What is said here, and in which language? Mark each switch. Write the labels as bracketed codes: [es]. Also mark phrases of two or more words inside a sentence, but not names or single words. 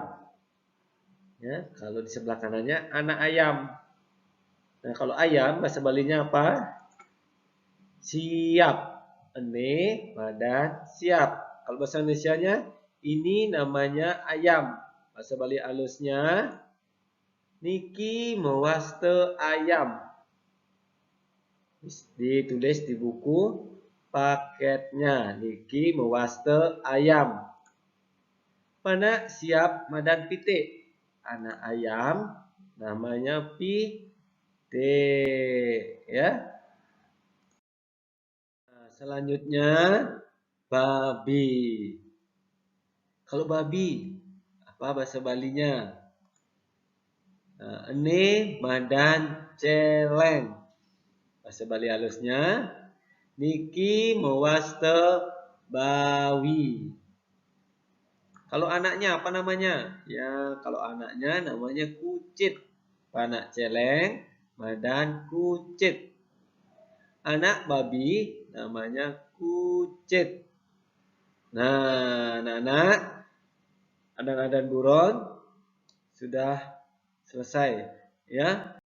[id] Ya, kalau di sebelah kanannya anak ayam. Nah, kalau ayam bahasa Balinya apa? [ban] Siap. Ene, madan, siap. [id] Kalau bahasa Indonesianya ini namanya ayam. Bahasa Bali alusnya [ban] Niki mewaste ayam. [id] Ditulis di buku paketnya. [ban] Niki mewaste ayam. Mana siap madan pitik. [id] Anak ayam namanya pitik ya. Nah, selanjutnya babi. Kalau babi apa bahasa Balinya? Nah, ini [ban] madan celeng. [id] Bahasa Bali halusnya [ban] Niki mewaste bawi. [id] Kalau anaknya apa namanya? Ya, kalau anaknya namanya kucit. [ban] Panak celeng, madan kucit. [id] Anak babi namanya kucit. Nah, anak-anak dan buron sudah selesai ya.